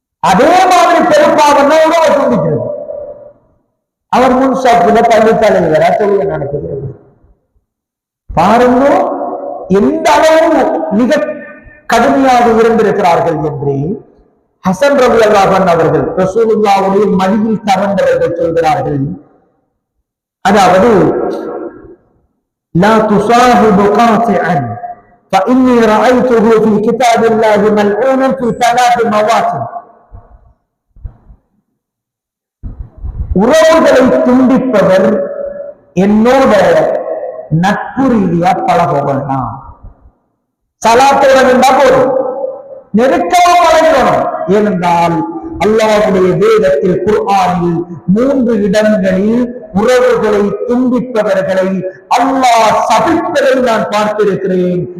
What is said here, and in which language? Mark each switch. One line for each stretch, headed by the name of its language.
Tamil: அதே மாதிரி பெரும்பாலும் உறவை துண்டிக்கிறது. அவர் முன் சாப்பிட பள்ளி தலைவரா தொழில் நடத்துகிறது. பாருங்க எந்த அளவு மிக கடுமையாக இருந்திருக்கிறார்கள் என்று ஹசன் ரலியல்லாஹு அன்ஹு அவர்கள் ரசூலுல்லாஹ்வுடைய மடியில் தவழ்ந்தவர்கள் சொல்கிறார்கள். அதாவது லா துசாஹிபு காத்திஅன்
Arabic: فإني رأيته في كتاب الله ملعونا في 3 مواطن.
Tamil: உறவுகளை துண்டிப்பவர் என்னோட நட்பு ரீதியா பழக வேண்டாம். சலாத்தோட இருந்தா போதும், நெருக்கமா பழகணும். ஏனென்றால் அல்லாஹ்வுடைய வேதத்தில் குர்ஆனில் 3 இடங்களில் உறவுகளை துண்டிப்பவர்களை அல்லாஹ் சபிப்பதை நான் பார்த்திருக்கிறேன்.